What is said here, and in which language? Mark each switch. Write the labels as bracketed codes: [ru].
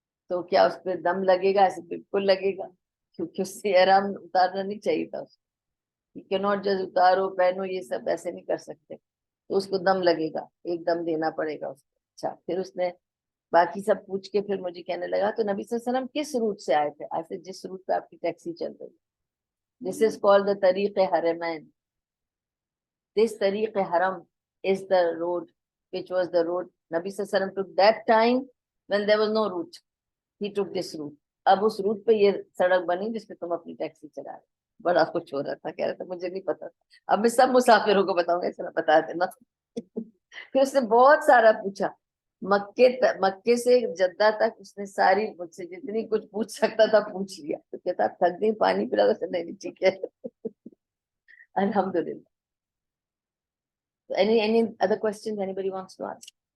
[ur] تو کیا اس پہ دم لگے گا؟ ایسے بالکل لگے گا, کیونکہ اس سے احرام اتارنا نہیں چاہیے تھا اس کو. [en] You cannot just [ur] اتارو پہنو, یہ سب ایسے نہیں کر سکتے. تو اس کو دم لگے گا, ایک دم دینا پڑے گا اس کو. اچھا, پھر اس نے باقی سب پوچھ کے پھر مجھے کہنے لگا تو نبی صلی اللہ علیہ وسلم کس روٹ سے آئے تھے؟ ایسے جس روٹ پہ آپ کی ٹیکسی چل رہی. [en] This is called the طریق حرمین. This طریق حرم is the road which was the road Nabi sallallahu alaihi wasallam took that time when there was no route. He took this route. [ur] اب اس روٹ پہ یہ سڑک بنی جس پہ تم اپنی ٹیکسی چلا رہے. بڑا کچھ ہو رہا تھا, کہہ رہا تھا مجھے نہیں پتا تھا. اب میں سب مسافروں کو بتاؤں گا, اس طرح بتا دینا. پھر اس نے بہت سارا پوچھا, مکے سے جدہ تک اس نے ساری مجھ سے جتنی کچھ پوچھ سکتا تھا پوچھ لیا. تو کہتا تھک گئی, پانی پلا تو نہیں ٹھیک ہے. الحمدللہ. [en] Any other questions anybody wants to ask?